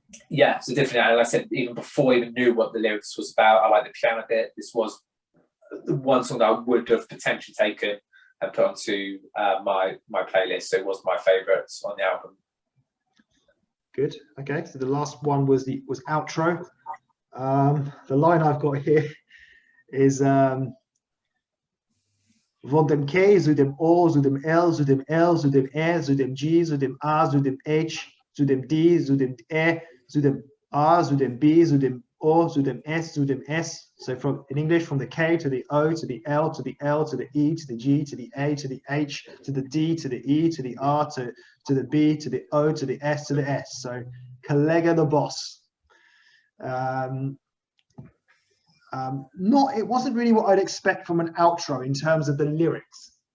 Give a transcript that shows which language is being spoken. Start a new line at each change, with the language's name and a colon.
English: Yeah, so definitely, like I said, even before I even knew what the lyrics was about, I like the piano bit. This was the one song that I would have potentially taken and put onto my playlist. So it was my favourite on the album. Good. Okay. So the last one was outro. The line I've got here is
German: von dem K zu dem O zu dem L zu dem L zu dem E zu dem G zu dem A zu dem H zu dem D zu dem E zu dem A zu dem B zu dem O zu dem S zu dem S.
English: So in English, from the K to the O to the L to the L to the E to the G to the A to the H to the D to the E to the R to the B to the O to the S to the S. So Kollegah the boss. It wasn't really what I'd expect from an outro in terms of the lyrics.